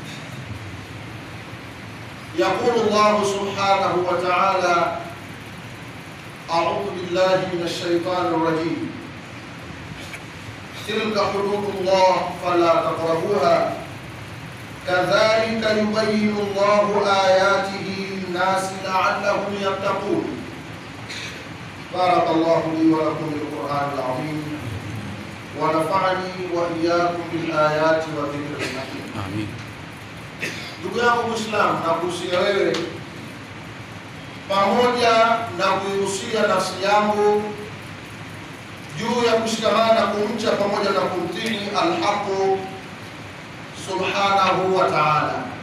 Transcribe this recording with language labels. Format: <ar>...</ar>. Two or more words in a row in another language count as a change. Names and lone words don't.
<ar>يقول الله سبحانه وتعالى: أعوذ بالله من الشيطان الرجيم، تلك حدود الله فلا تقربوها كذلك يبين الله آياته للناس لعلهم يتقون. بارك الله لي ولكم بالقرآن العظيم ونفعني وإياكم بالآيات والذكر الحكيم. آمين.</ar> <sw>Ndugu yangu Muislamu, nakuhusia wewe pamoja na kuihusia nafsi yangu juu ya kushikamana kumcha pamoja na kumtii</sw> <ar>الحق سبحانه وتعالى.</ar>